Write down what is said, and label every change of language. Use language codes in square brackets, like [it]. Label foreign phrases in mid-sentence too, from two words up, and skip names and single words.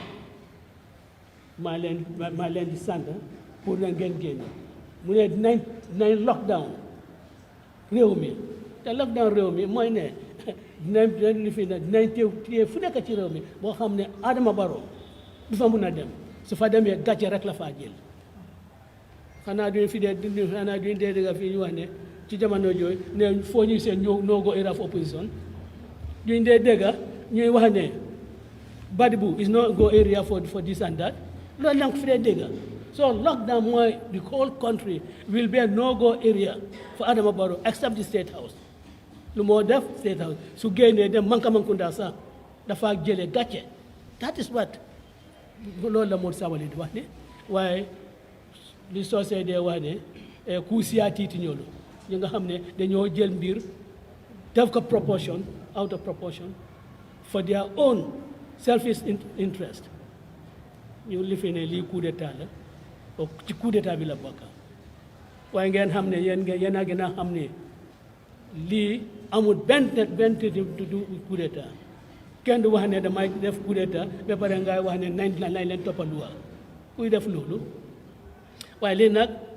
[wo] maa leen di sant pour na ngeen génn mu ne dinañ lockdown réew mi te lockdown réew mi mooy ne dinañ li fi ne dinañ téye fu nekk ci réew mi boo xam ne Adama Barrow du fa mun a dem su fa demee gàcce rek la faa jël xanaa duñ dee dégg fii ñu wax ne ci jamono jooju ne foo ñuy seen [en] no go era of opposition [wo] duñ dee dégg ñuy wax ne Badbu [en] is no go area for this and that [wo] loolu la nga fi dee dégg so [en] lockdown mooy the whole country will be a no go area for Adama Barrow except the State House [wo] lu moo def State House su génnee dem Mankamankounda sax dafa jëlee gàcce [en] that is what [wo] loolu la Momodou Sabally di wax ne waaye li soosee dee wax ne ku siyaatiiti ñoolu ñi nga xam ne dañoo jël mbir def ko [en] out of proportion for their own selfish interest [wo] ñu li fi ne lii [fr] coup d'état [wo] la ci [fr] coup d'état [wo] bi la bokk waaye ngeen xam ne yéen a gën a xam ne lii amul benn du [fr] coup d'état [wo] kenn du wax ne damay def [fr] coup d'état [wo] ba pare ngay wax ne nañ leen toppal luwa kuy def loolu waaye lii nag